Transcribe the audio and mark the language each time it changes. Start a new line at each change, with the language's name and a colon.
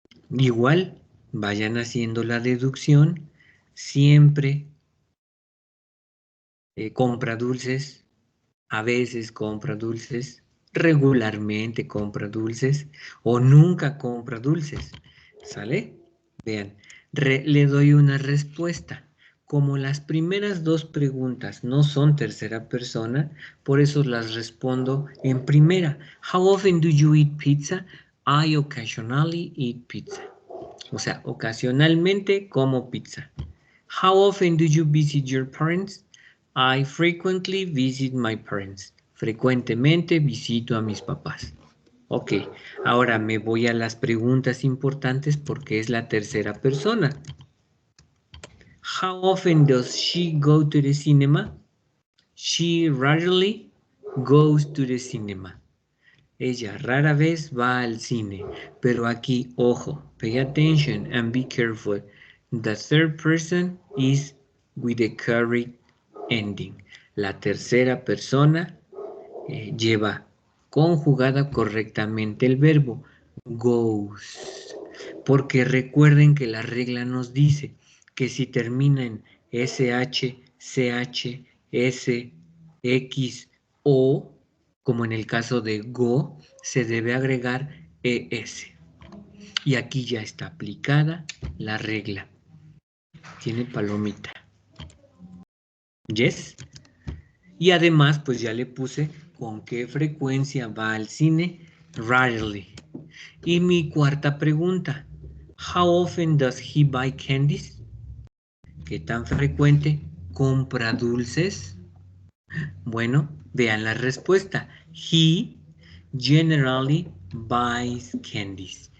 Spanish: Igual, vayan haciendo la deducción, siempre compra dulces, a veces compra dulces, regularmente compra dulces o nunca compra dulces. ¿Sale? Vean, le doy una respuesta. Como las primeras dos preguntas no son tercera persona, por eso las respondo en primera.
English: How often do you eat pizza? I occasionally eat pizza.
Spanish: O sea, ocasionalmente como pizza.
English: How often do you visit your parents? I frequently visit my parents.
Spanish: Frecuentemente visito a mis papás. Ok, ahora me voy a las preguntas importantes porque es la tercera persona.
English: How often does she go to the cinema? She rarely goes to the cinema.
Spanish: Ella rara vez va al cine, pero aquí, ojo,
English: pay attention and be careful. The third person is with the correct ending.
Spanish: La tercera persona lleva conjugada correctamente el verbo goes. Porque recuerden que la regla nos dice que si termina en SH, CH, S, X, O, como en el caso de go, se debe agregar ES. Y aquí ya está aplicada la regla. Tiene palomita. ¿Yes? Y además, pues ya le puse con qué frecuencia va al cine. Rarely. Y mi cuarta pregunta.
English: How often does he buy candies?
Spanish: ¿Qué tan frecuente compra dulces? Bueno, vean la respuesta.
English: He generally buys candies.